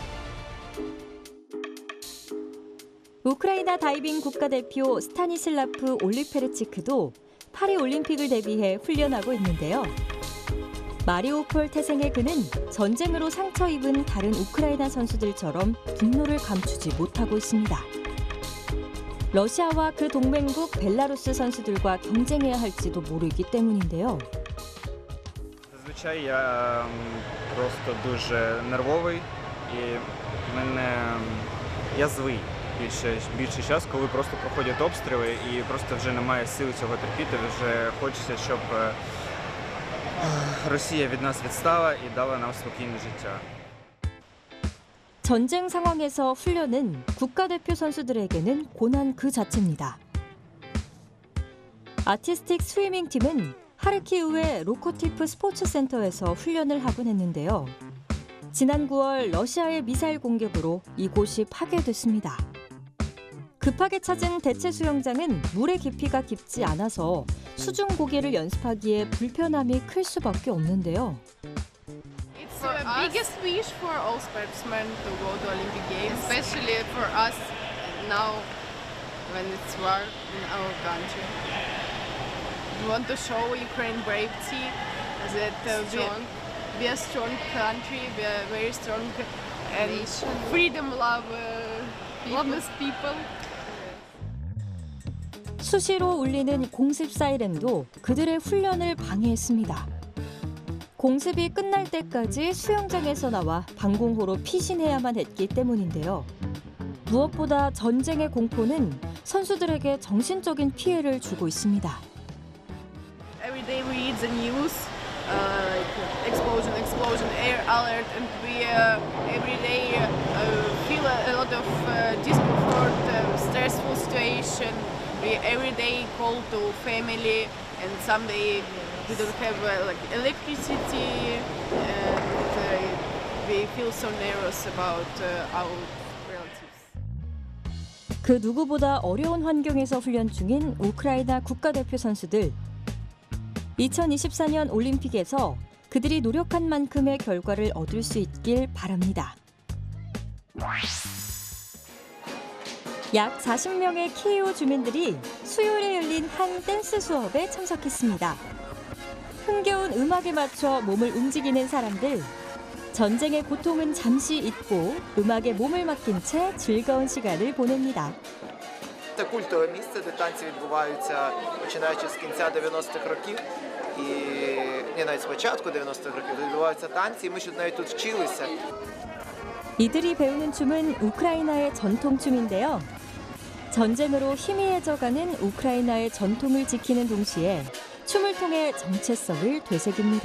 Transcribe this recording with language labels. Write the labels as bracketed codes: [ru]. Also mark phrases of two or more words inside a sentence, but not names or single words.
[ko] 우크라이나 다이빙 국가대표 스타니슬라프 올리페르치크도 파리올림픽을 대비해 훈련하고 있는데요. 마리오폴 태생의 그는 전쟁으로 상처 입은 다른 우크라이나 선수들처럼 분노를 감추지 못하고 있습니다. 러시아와 그 동맹국 벨라루스 선수들과 경쟁해야 할지도 모르기 때문인데요. [uk] Зазвичай я просто дуже нервовий і я злий більший час, коли просто проходять обстріли і просто вже немає сили цього терпіти, вже хочеться, щоб Росія від нас відстала і дала нам спокійне життя. [ko] 전쟁 상황에서 훈련은 국가대표 선수들에게는 고난 그 자체입니다. 아티스틱 스위밍 팀은 하르키우의 로코티프 스포츠센터에서 훈련을 하곤 했는데요. 지난 9월 러시아의 미사일 공격으로 이곳이 파괴됐습니다. 급하게 찾은 대체 수영장은 물의 깊이가 깊지 않아서 수중 고개를 연습하기에 불편함이 클 수밖에 없는데요. [en] It's the biggest wish for all sportsmen to go to Olympic Games, especially for us now when it's war in our country. We want to show Ukraine bravery that we are a strong country, we are very strong and freedom loveless people. [ko] 수시로 울리는 공습 사이렌도 그들의 훈련을 방해했습니다. 공습이 끝날 때까지 수영장에서 나와 방공호로 피신해야만 했기 때문인데요. 무엇보다 전쟁의 공포는 선수들에게 정신적인 피해를 주고 있습니다. [en] Every day we read the news, like explosion, air alert, and we every day feel a lot of discomfort, stressful situation. We every day call to family, and someday we don't have like electricity, and we feel so nervous about our relatives. [ko] 그 누구보다 어려운 환경에서 훈련 중인 우크라이나 국가대표 선수들. 2024년 올림픽에서 그들이 노력한 만큼의 결과를 얻을 수 있길 바랍니다. 약 40명의 키이우 주민들이 수요일에 열린 한 댄스 수업에 참석했습니다. 흥겨운 음악에 맞춰 몸을 움직이는 사람들. 전쟁의 고통은 잠시 잊고 음악에 몸을 맡긴 채 즐거운 시간을 보냅니다. [uk] Це культове місце, де танці відбуваються починаючи з кінця 90-х років. І навіть з початку 90-х років відбуваються танці, і ми ще навіть тут вчилися. [ko] 이들이 배우는 춤은 우크라이나의 전통춤인데요. 전쟁으로 희미해져가는 우크라이나의 전통을 지키는 동시에 춤을 통해 정체성을 되새깁니다.